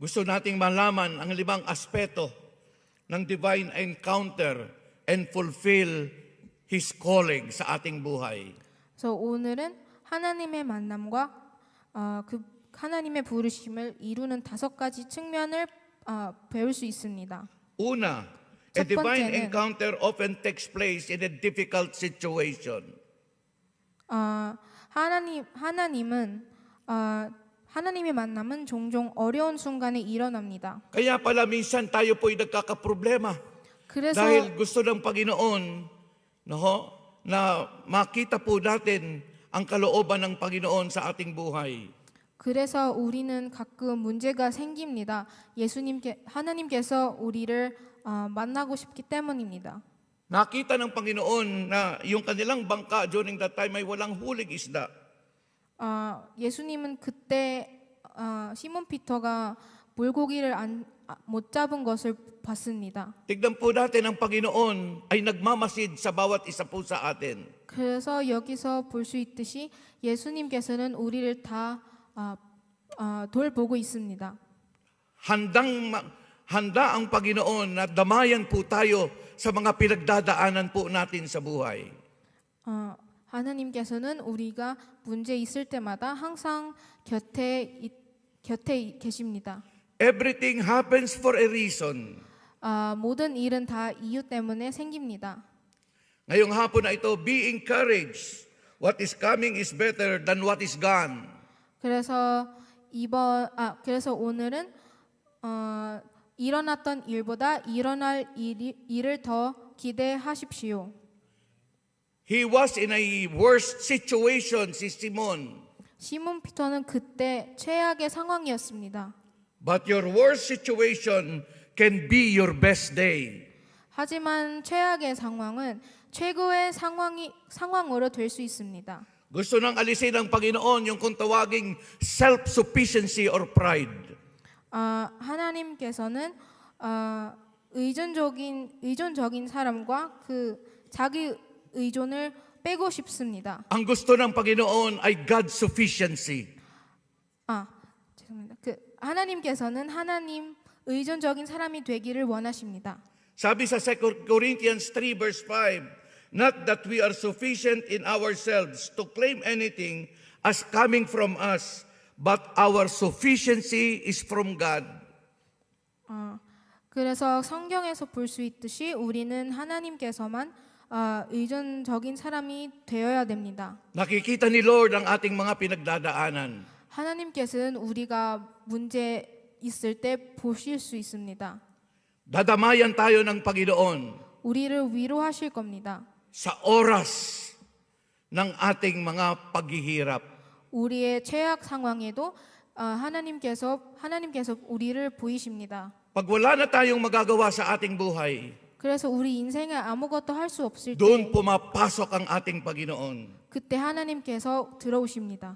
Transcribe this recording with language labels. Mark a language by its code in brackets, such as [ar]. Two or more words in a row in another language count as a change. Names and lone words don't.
[tl] gusto nating malaman ang 5 aspeto ng [en] divine encounter and fulfill His calling [tl] sa ating buhay. [ko] 그래서 오늘은 하나님의 만남과 그 하나님의 부르심을 이루는 5가지 측면을 배울 수 있습니다. [tl] Una, a [ko] 첫 [en] divine [ko] 번째는- [en] encounter often takes place in a difficult situation. [ko] 하나님의 만남은 종종 어려운 순간에 일어납니다. [tl] Kaya pala minsan tayo po'y nagkakaproblema [ko] 그래서 [tl] dahil gusto ng Panginoon na makita po natin ang kalooban ng Panginoon sa ating buhay. [ko] 그래서 우리는 가끔 문제가 생깁니다. 하나님께서 우리를 만나고 싶기 때문입니다. [tl] Nakita ng Panginoon na yung kanilang bangka [en] during that time [tl] ay walang huling isda. [ko] 예수님은 그때 시몬 피터가 물고기를 못 잡은 것을 봤습니다. [tl] Tignan po natin ang Panginoon ay nagmamasid sa bawat isa po sa atin. [ko] 그래서 여기서 볼 수 있듯이 예수님께서는 우리를 다 돌보고 있습니다. [tl] Handa ang Panginoon na damayan po tayo sa mga pinagdadaanan po natin sa buhay. [ko] 하나님께서는 우리가 문제 있을 때마다 항상 곁에 계십니다. [en] Everything happens for a reason. [ko] 모든 일은 다 이유 때문에 생깁니다. [tl] Ngayong hapon na ito, [en] be encouraged. What is coming is better than what is gone. [ko] 그래서 오늘은 일어났던 일보다 일어날 일을 더 기대하십시오. [en] He was in a worst situation, si Simon. [ko] 시몬 피터는 그때 최악의 상황이었습니다. [en] But your worst situation can be your best day. [ko] 하지만 최악의 상황은 최고의 상황으로 될 수 있습니다. [tl] Gusto nang alisin ng Panginoon yung kung tawaging [en] self-sufficiency or pride. [ko] 하나님께서는 의존적인 사람과 그 자기 의존을 빼고 싶습니다. [tl] Ang gusto ng Panginoon ay [en] God's sufficiency. [ko] 죄송합니다. 하나님께서는 하나님 의존적인 사람이 되기를 원하십니다. [tl] Sabi sa 2 Corinthians 3 verse 5, [en] not that we are sufficient in ourselves to claim anything as coming from us, but our sufficiency is from God. [ko] 그래서 성경에서 볼 수 있듯이 우리는 하나님께서만 의존적인 사람이 되어야 됩니다. [tl] Nakikita ni Lord ang ating mga pinagdadaanan. [ko] 하나님께서는 우리가 문제 있을 때 보실 수 있습니다. [tl] Dadamayan tayo ng Panginoon [ko] 우리를 위로하실 겁니다. [tl] sa oras ng ating mga paghihirap. [ko] 우리의 최악 상황에도 하나님께서 우리를 보이십니다. [tl] Pag wala na tayong magagawa sa ating buhay, [ko] 그래서 우리 인생에 아무것도 할 수 없을 때 [tl] doon pumapasok ang ating Panginoon. [ko] 그때 하나님께서 들어오십니다.